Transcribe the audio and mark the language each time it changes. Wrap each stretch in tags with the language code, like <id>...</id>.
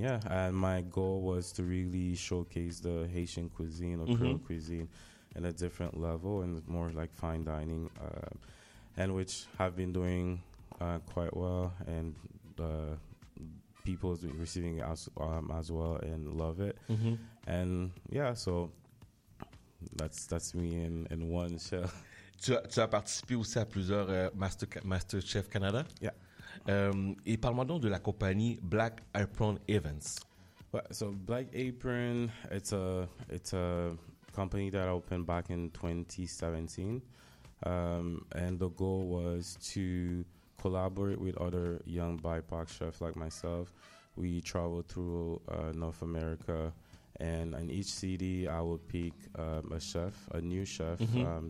<en>And my goal was to really showcase the Haitian cuisine or Creole cuisine in a different level and more like fine dining, and which I've been doing quite well. And people's been receiving it as well and love it. Mm-hmm. And yeah, so that's me in one show.</en> <fr>Tu as participé aussi à plusieurs Masterchef Canada.</fr> <en>Yeah.</en> <fr>Et parle-moi donc de la compagnie Black Apron Events.</fr> <en>Well, so Black Apron, it's a company that opened back in 2017. And the goal was to collaborate with other young BIPOC chefs like myself. We traveled through North America, and in each city, I would pick a chef, a new chef, mm-hmm.</en>